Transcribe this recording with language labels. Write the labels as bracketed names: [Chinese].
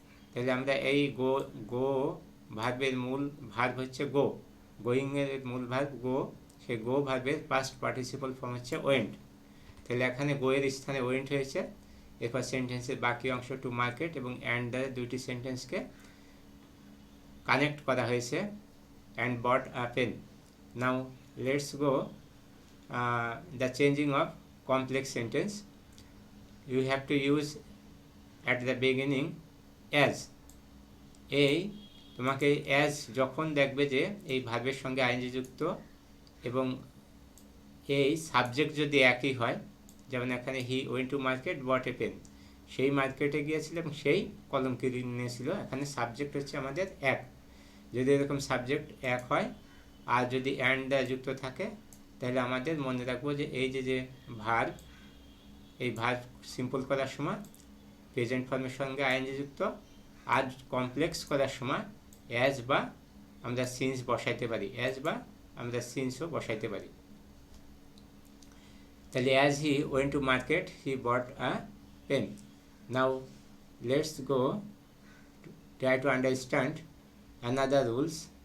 [Bangla] তাহলে আমরা এই গো ভার্বের মূল ভার্ব হচ্ছে গো, গোয়িংয়ের মূল ভার্ব গো, সেই গো ভার্বের পাস্ট পার্টিসিপল ফর্ম হচ্ছে ওয়েন্ট। তাহলে এখানে গোয়ের স্থানে ওয়েন্ট হয়েছে। এরপর সেন্টেন্সের বাকি অংশ টু মার্কেট এবং অ্যান্ড দ্বারা দুইটি সেন্টেন্সকে কানেক্ট করা হয়েছে, and bot a pen. [English] Now let's go the changing of complex sentence. You have to use at the beginning as. [Bangla] এই তোমাকে as যখন দেখবে যে এই ভার্বের সঙ্গে আইএনজি যুক্ত এবং এই সাবজেক্ট যদি একই হয়, যেমন এখানে he went to market bot a pen, সেই মার্কেটে গিয়েছিল এবং সেই কলম কিনে নিয়েছিল, এখানে সাবজেক্ট হচ্ছে আমাদের এক। যদি এরকম সাবজেক্ট এক হয় আর যদি অ্যান্ড দ্বারা যুক্ত থাকে তাহলে আমাদের মনে রাখবো যে এই যে ভার্ব, এই ভার্ব সিম্পল করার সময় প্রেজেন্ট ফর্মের সঙ্গে আইএনজি যুক্ত, আর কমপ্লেক্স করার সময় অ্যাজ বা আমরা সিন্স বসাইতে পারি, অ্যাজ বা আমরা সিন্সও বসাইতে পারি। [English] তাহলে as he went to market he bought a pen. [Bangla] Now let's go try to understand another rules.